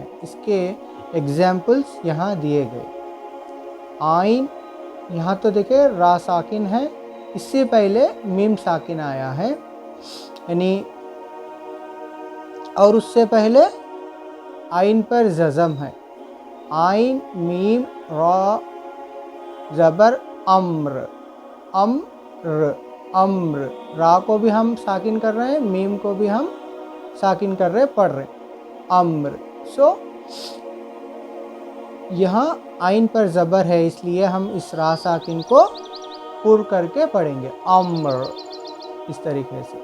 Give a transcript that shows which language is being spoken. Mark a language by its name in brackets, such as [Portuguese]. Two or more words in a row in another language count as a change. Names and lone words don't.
[Urdu] اس کے ایگزامپلس یہاں دیے گئے۔ آئین، یہاں تو دیکھیں را ساکن ہے، اس سے پہلے میم ساکن آیا ہے، یعنی اور اس سے پہلے آئین پر جزم ہے۔ آئین میم را زبر امر، امر، را کو بھی ہم ساکن کر رہے ہیں، میم کو بھی ہم ساکن کر رہے پڑھ رہے امر۔ یہاں آئین پر زبر ہے، اس لیے ہم اس را ساکن کو پر کر کے پڑھیں گے، امر، اس طریقے سے۔